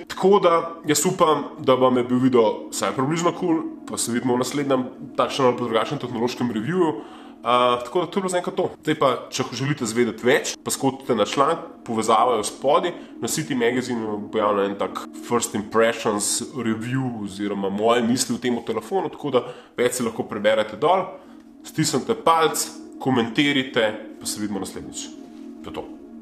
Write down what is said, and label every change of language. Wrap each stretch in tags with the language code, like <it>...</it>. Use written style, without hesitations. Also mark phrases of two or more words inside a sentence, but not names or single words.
<sl>Tako da jaz upam, da vam je bil video vsaj približno cool, pa se vidimo v naslednjem takšnem ali drugačnem tehnološkem reviewju. Tako da to je bilo zaenkrat to. Zdaj pa, če želite zvedeti več, pa skotite na članek, povezava je v spodi, na City Magazine objavlja en tak</sl> <en>first impressions review</en> <sl>oziroma moje misli v tem telefonu, tako da več si lahko preberete dol, stisnite palc, komentirajte, pa se vidimo naslednjič. To je to.</sl>